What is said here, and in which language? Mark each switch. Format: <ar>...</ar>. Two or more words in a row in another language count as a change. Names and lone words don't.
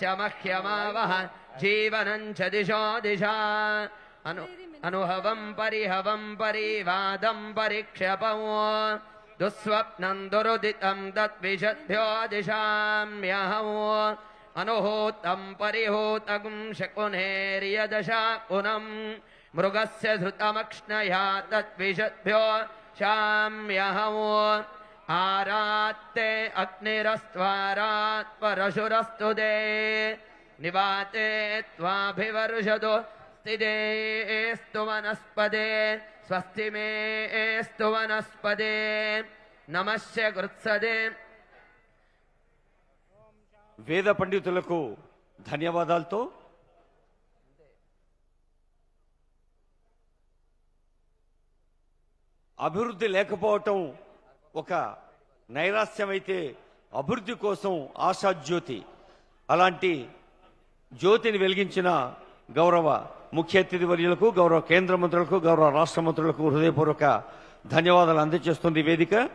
<sa>मह्यमावह जीवनं च दिशो दिशा अनुहवं परिहवं परिवादं परिक्षपं दुस्वप्नं दुरुदितं तद्विषद्भ्यो दिशाम्यहं अनुहूतं परिहूतं शकुनेर्यदशाकुनं मृगस्य धृतमक्ष्णया तद्विषद्भ्यो शाम्यहं आरात्ते अग्निरस्त्वारात् परशुरस्तु दे निवाते त्वाभिवर्षदु स्वस्ति देस्तु वनस्पते स्वस्ति मेस्तु वनस्पते नमस्य कृत्सदे</sa> <te>వేద పండితులకు ధన్యవాదాలతో అభివృద్ధి లేకపోవటం ఒక నైరాస్యమైతే అభివృద్ధి కోసం ఆశాజ్యోతి అలాంటి జ్యోతిని వెలిగించిన గౌరవ ముఖ్య అతిథి వర్యులకు గౌరవ కేంద్ర మంత్రులకు గౌరవ రాష్ట్ర మంత్రులకు హృదయపూర్వక ధన్యవాదాలు అందజేస్తుంది వేదిక.</te>